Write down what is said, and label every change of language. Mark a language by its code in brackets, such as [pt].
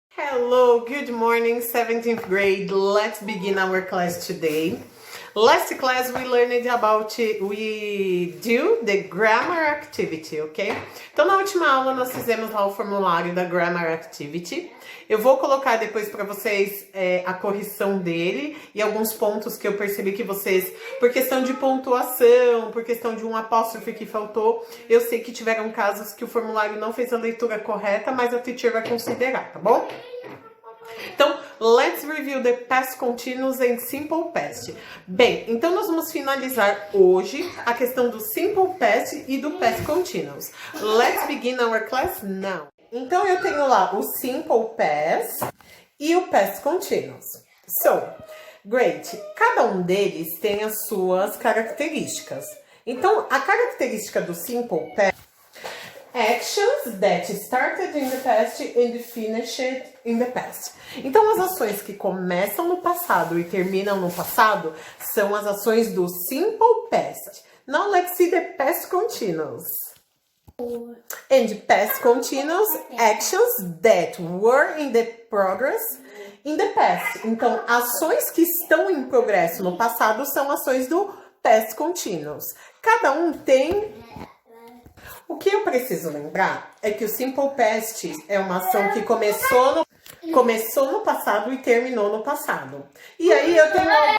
[en] Hello, good morning, 17th grade. Let's begin our class today. Last class we learned about, we do the grammar activity, ok? [pt] Então na última aula nós fizemos lá o formulário da grammar activity. Eu vou colocar depois para vocês a correção dele e alguns pontos que eu percebi que vocês, por questão de pontuação, por questão de um apóstrofe que faltou, eu sei que tiveram casos que o formulário não fez a leitura correta, mas a teacher vai considerar, tá bom? [en] Então, let's review the past continuous and simple past. [pt] Bem, então nós vamos finalizar hoje a questão do simple past e do past continuous. [en] Let's begin our class now. [pt] Então, eu tenho lá o simple past e o past continuous. [en] So, great. [pt] Cada um deles tem as suas características. Então, a característica do [en] simple past: actions that started in the past and finished in the past. [pt] Então, as ações que começam no passado e terminam no passado são as ações do simple past. [en] Now, let's see the past continuous. And past continuous, actions that were in the progress in the past. [pt] Então, ações que estão em progresso no passado são ações do past continuous. Cada um tem... O que eu preciso lembrar é que o simple past é uma ação que começou no passado e terminou no passado. E aí eu tenho...